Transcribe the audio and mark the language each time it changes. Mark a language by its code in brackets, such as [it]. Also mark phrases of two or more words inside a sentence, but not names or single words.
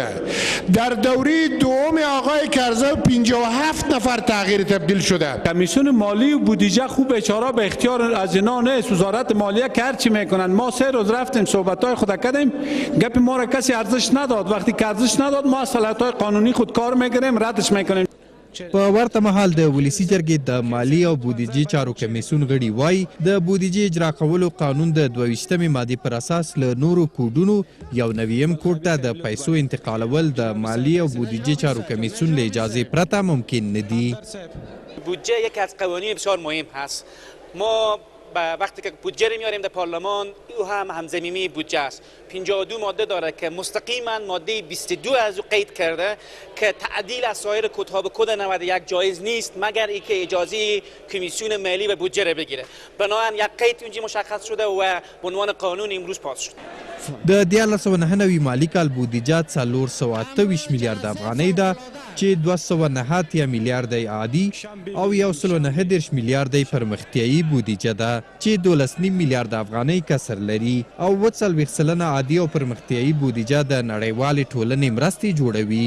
[fa] در دوره دوم آقای کرزی 57 نفر تغییر تبدیل شده. کمیسیون مالی و بودجه خوب بیچاره به اختیار از اینا نیست. وزارت مالیه که هرچی میکنن. ما 3 روز رفتیم صحبت‌های خود کردیم، گپ ما را کسی ارزش نداد. وقتی که ارزش نداد ما صلاحیت‌های قانونی خود کار میکنیم، ردش میکنیم. [ps] په ورته مهال د ولسی جرګې د مالی او بودیجې چارو کمیسیون غړي وایي د بودیجې اجرا کولو قانون د 22مې مادې پر اساس له نورو کوډونو یو نویم کوډ ته د پیسو انتقالول د مالی او بودیجې چارو کمیسیون له اجازه پرته ممکن نه دي. [fa] بودجه یکی از قوانین بسیار مهم هست. ما وقتی که بودجه رو میاریم در پارلمان او هم همزمینی بودجه است. 52 ماده داره که مستقیما ماده 22 از او قید کرده که تعدیل از سایر کدها به کد 91 جایز نیست مگر اینکه اجازه کمیسیون مالی و بودجه رو بگیره. بنابراین یک قید اونجا مشخص شده و به عنوان قانون امروز پاس شد. [ps] د 1999 مالی کال بودیجه 428 میلیارد افغانۍ ده چې 209 میلیارد عادي او 109 میلیارد پرمختیایي بودیجه ده چې 12 میلیارد افغانۍ کسر لري او 40% عادي او پرمختیایي بودیجه د نړیوالې ټولنې مرستې جوړوي.